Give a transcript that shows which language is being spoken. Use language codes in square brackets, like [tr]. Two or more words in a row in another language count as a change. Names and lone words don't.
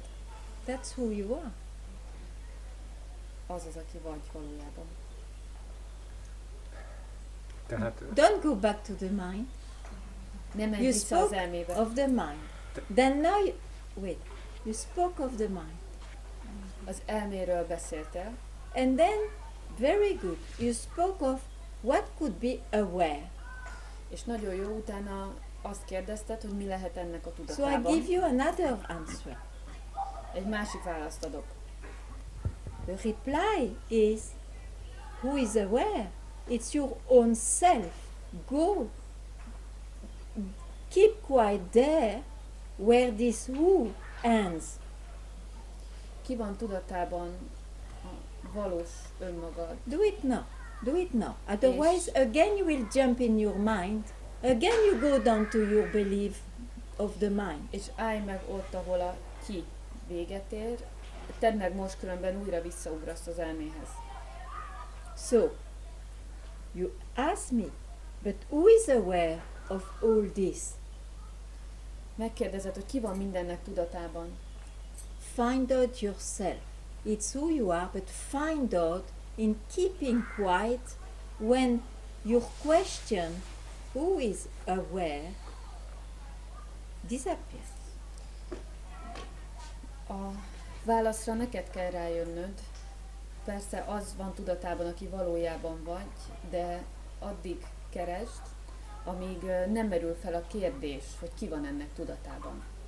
[en] That's who you are. [hu] Az az, aki vagy valójában. Tehát [en] Don't go back to the mind. [hu] Nem menj [en] You [hu] vissza az [en] spoke [hu] elmébe. [en] of the mind. Then now wait. You spoke of the mind. [hu] Az elméről beszéltél, [en] And then Very good. You spoke of what could be aware. [hu] És nagyon jó, utána azt kérdezted, hogy mi lehet ennek a [en] So I [hu] tudatában. [en] give you another answer. [hu] Egy másik választ adok. [en] The reply is, who is aware? It's your own self. Go. Keep quiet there where this who ends. [hu] Ki van tudatában a valós önmagad? [en] Do it now. Do it now. Otherwise, again you will jump in your mind. Again you go down to your belief of the mind. [hu] És állj meg ott, ahol a ki véget ér. Tedd meg most, különben újra visszaugrasz az elméhez. [en] So, you ask me, but who is aware of all this? [hu] Megkérdezed, hogy ki van mindennek tudatában. [en] Find out yourself. It's who you are, but find out in keeping quiet when your question, who is aware, disappears. [hu] A válaszra neked kell rájönnöd. Persze az van tudatában, aki valójában vagy, de addig keresd, amíg nem merül fel a kérdés, hogy ki van ennek tudatában.